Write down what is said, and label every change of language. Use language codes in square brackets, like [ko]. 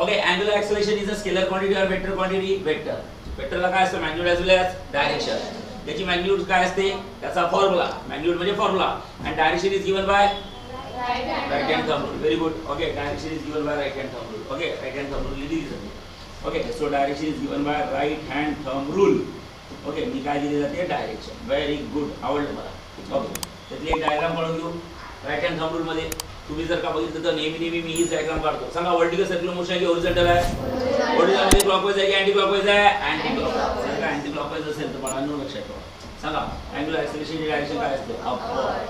[en] Okay angular acceleration is a scalar quantity और vector quantity. [mr] वेक्टरला काय असतं मॅग्नीट्यूड एज वेल एज डायरेक्शन. त्याची मॅग्नीट्यूड काय असते त्याचा फॉर्म्युला मॅग्नीट्यूड म्हणजे फॉर्म्युला आणि direction [en] Is given by right hand thumb rule. Very good. Okay direction is given by right hand thumb rule. Okay right hand thumb rule लिहिली. Okay so direction is given by right hand thumb rule. [mr] Okay मी काय दिले जाते direction. [en] very good [mr] आवडलं मला. Okay त्यातली एक diagram काढून घेऊ. राईट हँड थंब रूल मध्ये तुम्ही जर का बघितलं तर नेहमी मी ही डायग्राम काढतो. सांगा वर्टिकल सर्क्युलर मोशन आहे की हॉरिझॉन्टल आहे. हॉरिझॉन्टल मध्ये क्लॉकवाईज आहे की अँटी क्लॉकवाईज आहे. Anti clockwise. जर का अँटी क्लॉकवाईज असेल तर बाळांनो लक्षात ठेवा. सांगा अँग्युलर एक्सेलरेशनची डायरेक्शन काय असते अपवर्ड.